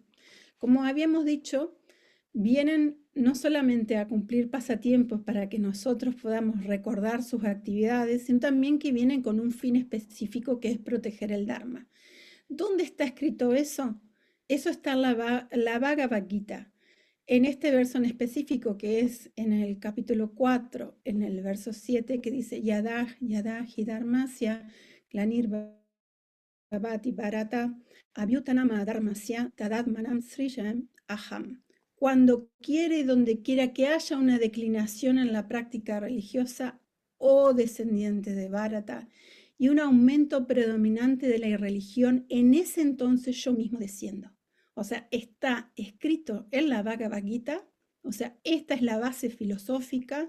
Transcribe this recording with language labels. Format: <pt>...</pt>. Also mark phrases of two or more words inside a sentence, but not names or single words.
<es>Como habíamos dicho, vienen no solamente a cumplir pasatiempos para que nosotros podamos recordar sus actividades, sino también que vienen con un fin específico que es proteger el Dharma. ¿Dónde está escrito eso? Eso está en la Bhagavad Gita. En este verso en específico, que es en el capítulo 4, en el verso 7, que dice</es> <sa>यदा यदा हि धर्मस्य ग्लानिर्भवति भारत अभ्युत्थानमधर्मस्य तदात्मानं सृजाम्यहम्.</sa> <es>Cuando quiere y donde quiera que haya una declinación en la práctica religiosa, oh descendiente de Bharata, y un aumento predominante de la irreligión, en ese entonces yo mismo desciendo. O sea, está escrito en la Bhagavad Gita, o sea, esta es la base filosófica.</es>